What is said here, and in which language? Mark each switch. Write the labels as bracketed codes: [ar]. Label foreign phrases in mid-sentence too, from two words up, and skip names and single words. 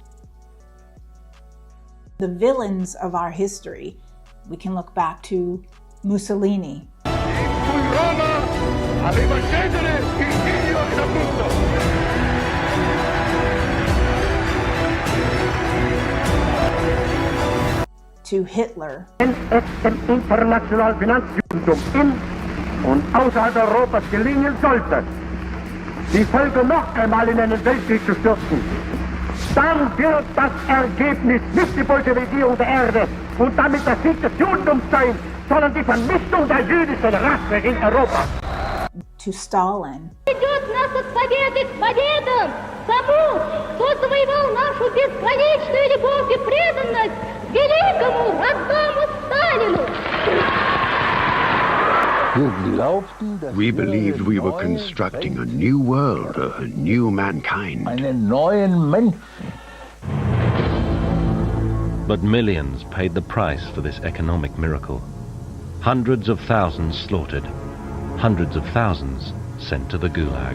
[en] The villains of our history, we can look back to Mussolini. To Hitler. [de] Wenn es dem internationalen Finanzjudentum in und außerhalb Europas gelingen sollte, die Völker noch einmal in einen Weltkrieg zu stürzen, dann wird das Ergebnis nicht die Bolschewisierung der Erde und damit der Sieg des Judentums sein, sondern die Vernichtung der jüdischen Rasse in Europa. [en] To Stalin. [ru] Идет нас от победы к победам, тому, кто завоевал нашу бесконечную любовь и преданность великому родному Сталину. [en] We believed we were constructing a new world, a new mankind. But millions paid the price for this economic miracle. Hundreds of thousands slaughtered, hundreds of thousands sent to the Gulag.